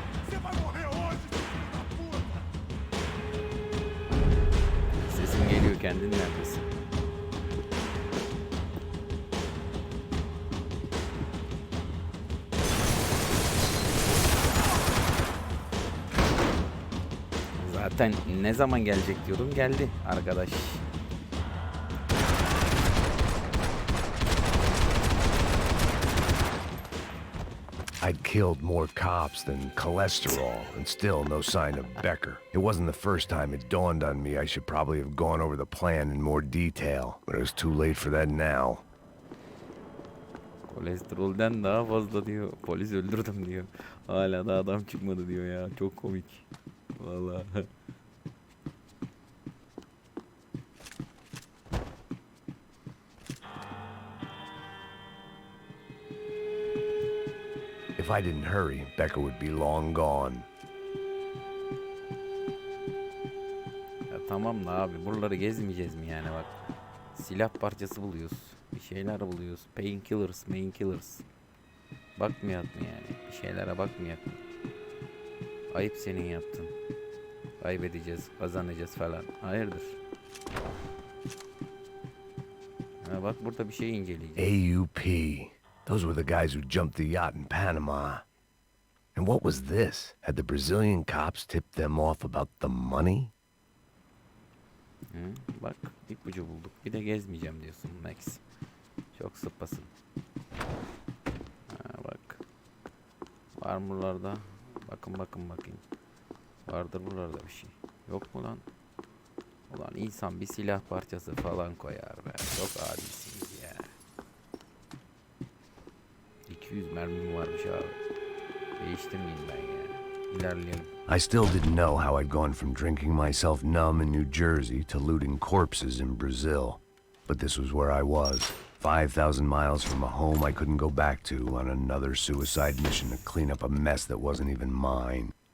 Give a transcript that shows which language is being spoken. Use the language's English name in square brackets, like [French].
[Portuguese] Você vai morrer hoje, filho da puta! [Turkish] Sesim geliyor, kendin neredesin? Zaten ne zaman gelecek diyordum, geldi arkadaş. [English] I'd killed more cops than cholesterol, and still no sign of Becker. It wasn't the first time it dawned on me I should probably have gone over the plan in more detail, but it was too late for that now. [Turkish] Kolesterolden daha fazla diyor. Polis öldürdüm diyor. Hala da adam çıkmadı diyor ya. Çok komik. Vallahi. [English] If I didn't hurry, Becker would be long gone. [Turkish] Ya tamam da abi, buraları gezmeyeceğiz mi yani bak. Silah parçası buluyoruz. Bir şeyler buluyoruz. Painkillers, mainkillers. Bakmayak mı yani? Bir şeylere bakmayak mı? Ayıp senin yaptın. Kaybedeceğiz, kazanacağız falan. Hayırdır? Ha bak, burada bir şey inceleyeceğiz. AUP. [English] Those were the guys who jumped the yacht in Panama. And what was this? Had the Brazilian cops tipped them off about the money? [Turkish] Hı, bak ipucu bulduk. Bir de gezmeyeceğim diyorsun Max. Çok sıpasın. Ha, bak. Var mı buralarda? Bakın bakayım. Vardır buralarda bir şey. Yok mu lan? Ulan insan bir silah parçası falan koyar be. Çok adisiniz ya. 200 mermim varmış abi. Değiştirmeyeyim ben ya. İlerleyelim. [English] I still didn't know how I'd gone from drinking myself numb in New Jersey to looting corpses in Brazil. But this was where I was, 5,000 miles from a home I couldn't go back to on another suicide mission to clean up a mess that wasn't even mine.